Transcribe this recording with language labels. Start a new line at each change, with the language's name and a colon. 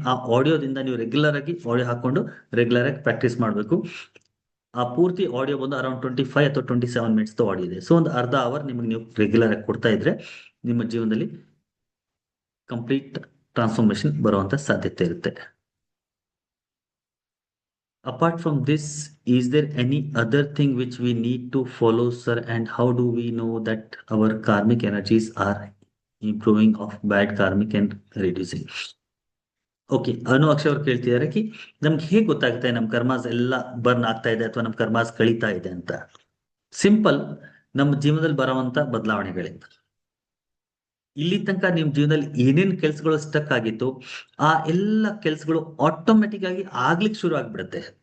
Kannada: ಆ ಆಡಿಯೋದಿಂದ ನೀವು ರೆಗ್ಯುಲರ್ ಆಗಿ ಆಡಿಯೋ ಹಾಕೊಂಡು ರೆಗ್ಯುಲರ್ ಆಗಿ ಪ್ರಾಕ್ಟೀಸ್ ಮಾಡಬೇಕು. ಆ ಪೂರ್ತಿ ಆಡಿಯೋ ಬಂದು ಅರೌಂಡ್ 25 ಅಥವಾ 27 minutes ಆಡಿಯೋ ಇದೆ. ಸೊ ಒಂದು ಅರ್ಧ ಅವರ್ ನಿಮಗೆ ನೀವು ರೆಗ್ಯುಲರ್ ಆಗಿ ಕೊಡ್ತಾ ಇದ್ರೆ ನಿಮ್ಮ ಜೀವನದಲ್ಲಿ ಕಂಪ್ಲೀಟ್ ಟ್ರಾನ್ಸ್ಫಾರ್ಮೇಶನ್ ಬರುವಂತ ಸಾಧ್ಯತೆ ಇರುತ್ತೆ.
English: Apart from this, is there any other thing which we need to follow, sir? And how do we know that our karmic energies are improving of bad karmic and reducing?
Kannada: Okay, ಅನು ಅಕ್ಷಯ್ ಅವ್ರು ಕೇಳ್ತಿದ್ದಾರೆ ಕಿ ನಮ್ಗೆ ಹೇಗೆ ಗೊತ್ತಾಗುತ್ತೆ ನಮ್ karmas ಎಲ್ಲ burn ಆಗ್ತಾ ಇದೆ ಅಥವಾ ನಮ್ ಕರ್ಮಾಸ್ ಕಳೀತಾ ಇದೆ ಅಂತ. ಸಿಂಪಲ್, ನಮ್ಮ ಜೀವನದಲ್ಲಿ ಬರುವಂತ ಬದಲಾವಣೆಗಳಿಂದ. ಇಲ್ಲಿ ತನಕ ನಿಮ್ ಜೀವನದಲ್ಲಿ ಏನೇನ್ ಕೆಲ್ಸಗಳು ಸ್ಟಕ್ ಆಗಿತ್ತು ಆ ಎಲ್ಲ ಕೆಲ್ಸಗಳು ಆಟೋಮೆಟಿಕ್ ಆಗಿ ಆಗ್ಲಿಕ್ಕೆ ಶುರು ಆಗ್ಬಿಡುತ್ತೆ.